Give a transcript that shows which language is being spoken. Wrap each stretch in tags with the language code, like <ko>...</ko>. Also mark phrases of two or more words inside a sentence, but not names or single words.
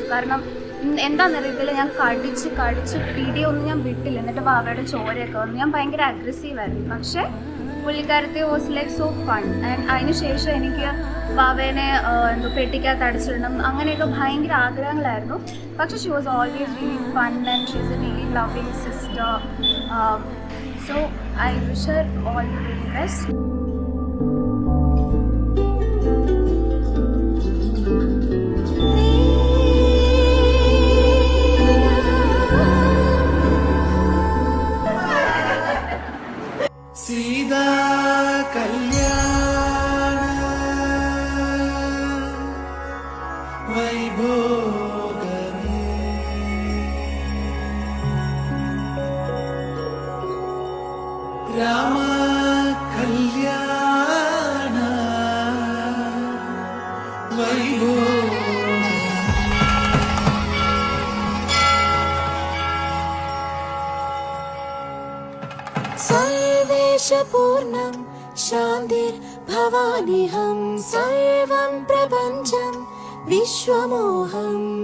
<ml>കാരണം എന്താണെന്നറിയത്തില്ല, ഞാൻ കടിച്ച് പിടിയൊന്നും ഞാൻ വിട്ടില്ല. എന്നിട്ട് വാവയുടെ ചോരയൊക്കെ വന്നു. ഞാൻ ഭയങ്കര അഗ്രസീവായിരുന്നു. പക്ഷേ പുള്ളിക്കാരത്തെ</ml> <en>was like so fun.</en> <ml>ആൻഡ് അതിന് ശേഷം എനിക്ക് വാവേനെ പെട്ടിക്കകത്ത് അടിച്ചിടണം അങ്ങനെയൊക്കെ ഭയങ്കര ആഗ്രഹങ്ങളായിരുന്നു.</ml> <en>പക്ഷേ she was always really fun and she is a really loving sister. so I wish her all the very best.</en> <te>സീതാ కల్యాణ వైభోగమే రామ కల్యాణ వైభోగమే</te> <sa>सर्वेशपूर्णं शान्तिर्भवानिहं सर्वं प्रपञ्चं विश्वमोहम्</sa>